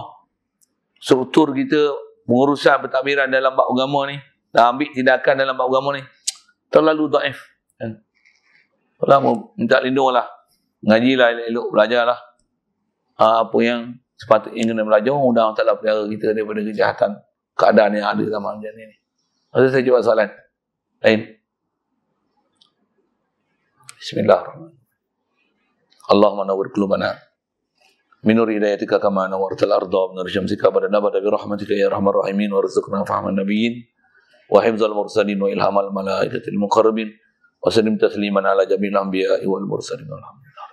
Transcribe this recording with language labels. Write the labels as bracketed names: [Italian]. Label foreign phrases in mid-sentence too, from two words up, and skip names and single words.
[Malay] Struktur kita pengurusan pentadbiran dalam bab agama ni, dah ambil tindakan dalam bab agama ni terlalu dhaif. Kalau minta lindunglah, ngajilah elok-elok, belajarlah apa yang sepatutnya kena belajar. Mudah Allah Ta'ala pelihara kita daripada kejahatan keadaan yang ada zaman macam ni. Lepas saya jawab soalan lain. [Arabic] بسم الله الرحمن الرحيم. اللهم نور قلوبنا من نور هدايتك كما نورت الأرض من نور شمسك أبدا برحمتك يا أرحم الراحمين وارزقنا فهم النبيين وحفظ المرسلين وإلهام الملائكة المقربين وسلم تسليما على جميع الأنبياء والمرسلين.